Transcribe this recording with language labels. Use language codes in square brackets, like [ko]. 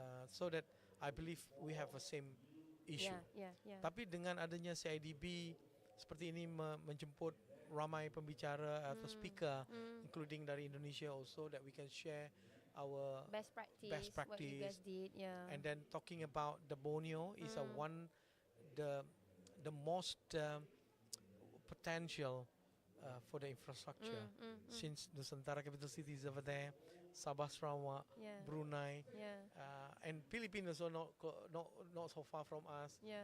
[en] So that I believe we have the same issue. [ms] Tapi dengan adanya CIDB seperti ini menjemput ramai pembicara atau speaker, [en] including [ms] dari Indonesia [en] also, that we can share our best practice, what you guys did, and then talking about the Borneo is the most potential for the infrastructure, since Nusantara capital city is over there, Sabah, Sarawak, Brunei, and Philippines also not so far from us.